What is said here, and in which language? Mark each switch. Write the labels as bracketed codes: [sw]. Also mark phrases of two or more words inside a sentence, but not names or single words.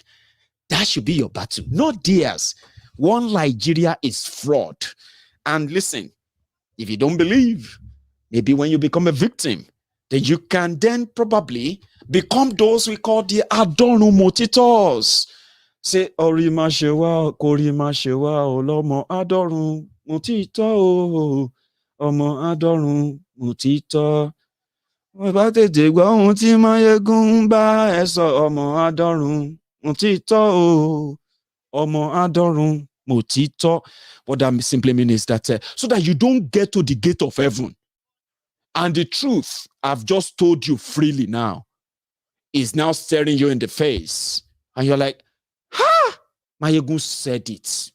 [en] That should be your battle, not theirs. One Nigeria is fraud. And listen, if you don't believe, maybe when you become a victim, then you can then probably become those we call the Adorno Motitos. Say, [yo] Orima Shewa, Korima Shewa, Olomo Adorun Motito, Omo Adorun Motito. Bá tètè gbọ́ ohun tí Maiyegun bá ẹ sọ, ọmọ Adorun Motito, Omo Adorun Motito. [en] What that simply means is that so that you don't get to the gate of heaven. And the truth I've just told you freely now is now staring you in the face. And you're like, Maiyegun said it.